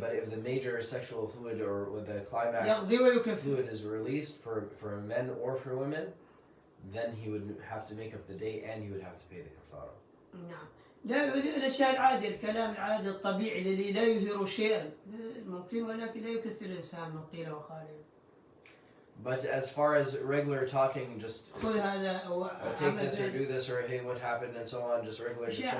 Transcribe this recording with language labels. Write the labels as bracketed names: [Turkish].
[English] But if the major sexual fluid or the climax fluid is released for men or for women, then he would have to make up the day and he would have to pay the kafara. [Arabic] نعم. لا الأشياء العادية، الكلام العادي الطبيعي الذي لا يثير شيئا ممكن، ولكن لا يكثر الإنسان من قيل وقال. [English] But as far as regular talking, just [Arabic] خذ هذا أو [English] take this or do this or hey what happened and so on, just regular discussion.